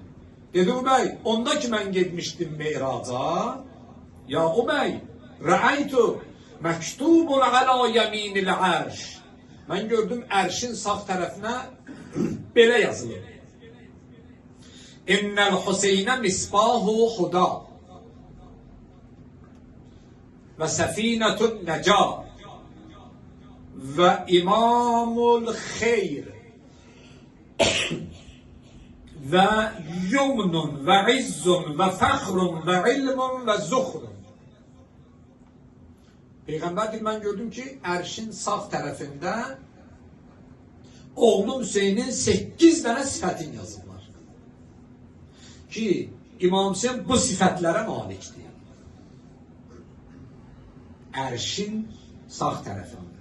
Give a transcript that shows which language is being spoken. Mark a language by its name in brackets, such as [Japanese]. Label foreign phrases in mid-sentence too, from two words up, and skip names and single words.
[Azerbaijani] Dedi Übey, onda ki mən getmişdim Meyraca, ya Übey, [Arabic] رأيت مكتوبا على يمين العرش. [Azerbaijani] Mən gördüm ərşin sağ tərəfinə belə yazılır. [Arabic] إن الحسين مصباح هدى وسفينة نجاة وإمام الخير ويمن وعز وفخر وعلم وذخر. [Azerbaijani] Peygamber deyir, mən gördüm ki, ərşin sağ tərəfində oğlum Hüseynin 8 dənə sifətin yazılır. Ki İmam Hüseyin bu sifətlere malikdir. Ərşin sağ tərəfində.